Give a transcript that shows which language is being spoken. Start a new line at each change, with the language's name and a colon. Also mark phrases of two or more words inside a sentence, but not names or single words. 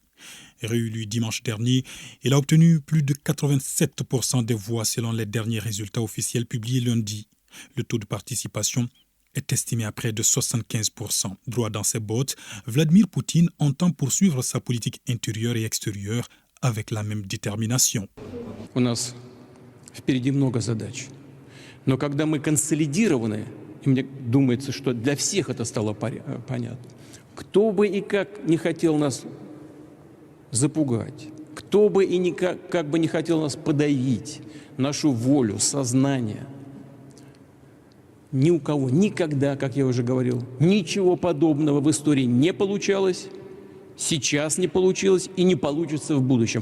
French: Réélu dimanche dernier, il a obtenu plus de 87% des voix selon les derniers résultats officiels publiés lundi. Le taux de participation est estimé à près de 75%. Droit dans ses bottes, Vladimir Poutine entend poursuivre sa politique intérieure et extérieure avec la même détermination.
Russian: У нас впереди много задач. Но когда мы консолидированы, и мне думается, что для всех это стало понятно, Кто бы и как не хотел нас запугать, кто бы и как бы не хотел нас подавить, нашу волю, сознание, ни у кого никогда, как я уже говорил, ничего подобного в истории не получалось, сейчас не получилось и не получится в будущем.